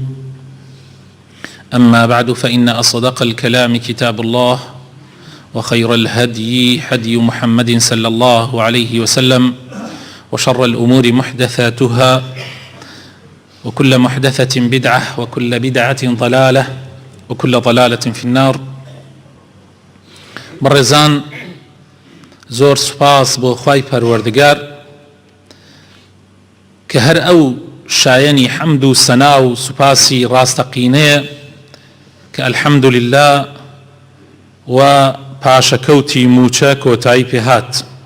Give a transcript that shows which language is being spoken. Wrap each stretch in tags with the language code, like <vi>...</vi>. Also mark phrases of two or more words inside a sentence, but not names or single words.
<ar>أما بعد، فإن أصدق الكلام كتاب الله، وخير الهدي هدي محمد صلى الله عليه وسلم، وشر الأمور محدثاتها، وكل محدثة بدعة، وكل بدعة ضلالة، وكل ضلالة في النار.</ar> <ckb>بەڕێزان، زۆر سوپاس بۆ خوای پەروەردگار کە هەر ئەو شایەنی حەمد و سەنا و سوپاسی ڕاستەقینەیە کە ئەلحەمدولله و پاشەکەوتی موچە کۆتایی پێهات.</ckb>